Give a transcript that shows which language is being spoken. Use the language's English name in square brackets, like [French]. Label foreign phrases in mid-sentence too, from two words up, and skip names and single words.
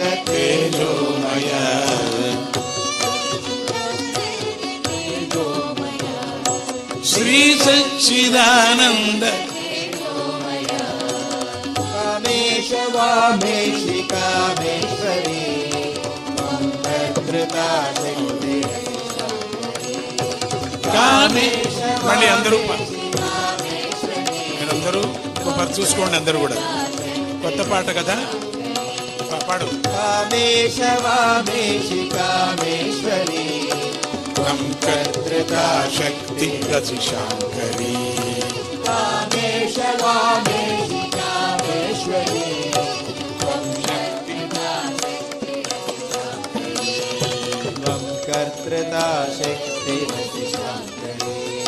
[Sanskrit] तेजोमय श्री सच्चिदानंद कामेश वामेशि कामेश्वरी कर्तृता शक्ति [Telugu] कामेश మళ్ళీ అందరూ మీరందరూ ఒకసారి చూసుకోండి అందరూ కూడా కొత్త పాట కదా పాడు [Sanskrit] कामेश वामेशि कामेश्वरी कर्तृता शक्ति रसिशांकरी कामेश वामेशि कामेश्वरी कर्तृता शक्ति रसिशांकरी